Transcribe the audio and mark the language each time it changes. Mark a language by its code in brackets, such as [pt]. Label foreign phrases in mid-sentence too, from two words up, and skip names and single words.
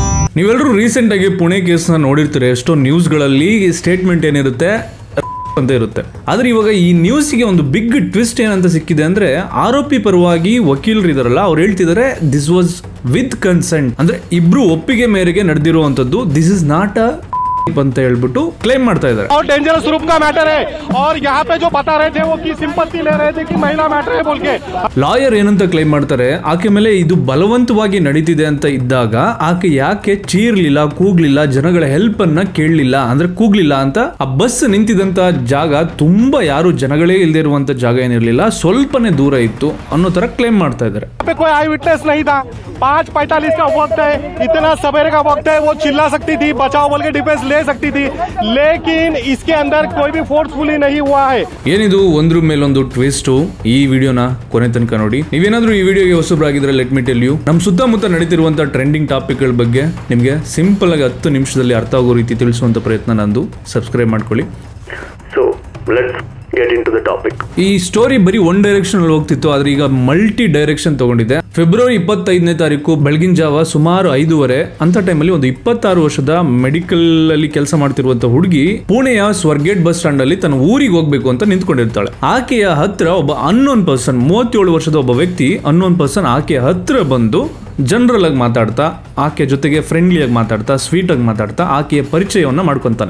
[kn] ನೀವೆಲ್ಲರೂ ರೀಸೆಂಟ್ ಆಗಿ ಪುಣೆ ಕೇಸ್ನ ನೋಡಿರ್ತೀರಿ. ಎಷ್ಟೋ ನ್ಯೂಸ್ಗಳಲ್ಲಿ ಸ್ಟೇಟ್ಮೆಂಟ್ ಏನಿರುತ್ತೆ ಅಂತ ಇರುತ್ತೆ. ಆದ್ರೆ ಇವಾಗ ಈ ನ್ಯೂಸ್ಗೆ ಒಂದು [en] big twist [kn] ಏನಂತ ಸಿಕ್ಕಿದೆ ಅಂದ್ರೆ, ಆರೋಪಿ ಪರವಾಗಿ ವಕೀಲರು ಇದಾರಲ್ಲ, ಅವ್ರು ಹೇಳ್ತಿದ್ದಾರೆ [en] this was with consent, [kn] ಅಂದ್ರೆ ಇಬ್ರು ಒಪ್ಪಿಗೆ ಮೇರೆಗೆ ನಡೆದಿರುವಂತದ್ದು, [en] this is not a [kn] ಅಂತ ಹೇಳ್ಬಿಟ್ಟು ಕ್ಲೇಮ್ ಮಾಡ್ತಾ ಇದ್ದಾರೆ. [hi] डेंजरस रूप का मैटर है और यहाँ पे जो बता रहे थे वो की सिंपत्ति ले रहे थे कि महिला मैटर है बोल के. [kn] ಲಾಯರ್ ಏನಂತ ಕ್ಲೇಮ್ ಮಾಡ್ತಾರೆ, ಆಕೆ ಮೇಲೆ ಇದು ಬಲವಂತವಾಗಿ ನಡೀತಿದೆ ಅಂತ ಇದ್ದಾಗ ಆಕೆ ಯಾಕೆ ಚೀರ್ಲಿಲ್ಲ, ಕೂಗ್ಲಿಲ್ಲ, ಜನಗಳ ಹೆಲ್ಪ್ ಅನ್ನ ಕೇಳಲಿಲ್ಲ, ಅಂದ್ರೆ ಕೂಗ್ಲಿಲ್ಲ ಅಂತ. ಆ ಬಸ್ ನಿಂತಿದಂತ ಜಾಗ ತುಂಬಾ ಯಾರು ಜನಗಳೇ ಇಲ್ಲದೆ ಇರುವಂತ ಜಾಗ ಏನಿರ್ಲಿಲ್ಲ, ಸ್ವಲ್ಪನೇ ದೂರ ಇತ್ತು ಅನ್ನೋ ತರ ಕ್ಲೇಮ್ ಮಾಡ್ತಾ ಇದ್ದಾರೆ. [hi] कोई [en] eye witness [hi] नहीं था. 5:45 का वक्त है, इतना सवेरे का वक्त है, वो चिल्ला सकती थी, बचाओ बोल के डिफेंस ले सकती थी, लेकिन इसके अंदर कोई भी फोर्सफुली नहीं हुआ है. [kn] ಏನಿದು ಒಂದ್ರ ಮೇಲೊಂದು ಟ್ವಿಸ್ಟ್. ಈ ವಿಡಿಯೋನ ಕೊನೆ ತನಕ ನೋಡಿ. ನೀವೇನಾದ್ರೂ ಈ ವಿಡಿಯೋಗೆ ಹೊಸಬರಾಗಿದ್ರೆ [en] let me tell you, [kn] ನಮ್ಮ ಸುತ್ತಮುತ್ತ ನಡೀತಿರುವಂತ [en] trending topic [kn] ಗಳ ಬಗ್ಗೆ ನಿಮಗೆ ಸಿಂಪಲ್ ಆಗಿ 10 ನಿಮಿಷದಲ್ಲಿ ಅರ್ಥ ಆಗೋ ರೀತಿ ತಿಳಿಸುವಂತ ಪ್ರಯತ್ನ ನಂದು. ಸಬ್ಸ್ಕ್ರೈಬ್ ಮಾಡ್ಕೊಳ್ಳಿ. [en] So let's get into the topic. [kn] ಈ ಸ್ಟೋರಿ ಬರೀ [en] one direction [kn] ಅಲ್ಲಿ ಹೋಗ್ತಿತ್ತು, ಆದ್ರೆ ಈಗ [en] multi direction [kn] ತಗೊಂಡಿದೆ. ಫೆಬ್ರವರಿ 25ನೇ ತಾರೀಕು ಬೆಳಗಿನ ಜಾವ ಸುಮಾರು 5:30 ಅಂತ ಟೈಮಲ್ಲಿ ಒಂದು 26 ವರ್ಷದ ಮೆಡಿಕಲ್ ಅಲ್ಲಿ ಕೆಲಸ ಮಾಡ್ತಿರುವಂತ ಹುಡುಗಿ ಪುಣೆಯ ಸ್ವರ್ಗೇಟ್ [en] bus stand [kn] ಅಲ್ಲಿ ತನ್ನ ಊರಿಗೆ ಹೋಗ್ಬೇಕು ಅಂತ ನಿಂತ್ಕೊಂಡಿರ್ತಾಳೆ. ಆಕೆಯ ಹತ್ರ ಒಬ್ಬ [en] unknown person, [kn] 37 ವರ್ಷದ ಒಬ್ಬ ವ್ಯಕ್ತಿ [en] unknown person [kn] ಆಕೆಯ ಹತ್ರ ಬಂದು ಜನರಲ್ ಆಗಿ ಮಾತಾಡ್ತಾ, ಆಕೆ ಜೊತೆಗೆ ಫ್ರೆಂಡ್ಲಿ ಆಗಿ ಮಾತಾಡ್ತಾ, ಸ್ವೀಟ್ ಆಗಿ ಮಾತಾಡ್ತಾ ಆಕೆಯ ಪರಿಚಯವನ್ನ ಮಾಡ್ಕೊಂತಾನೆ.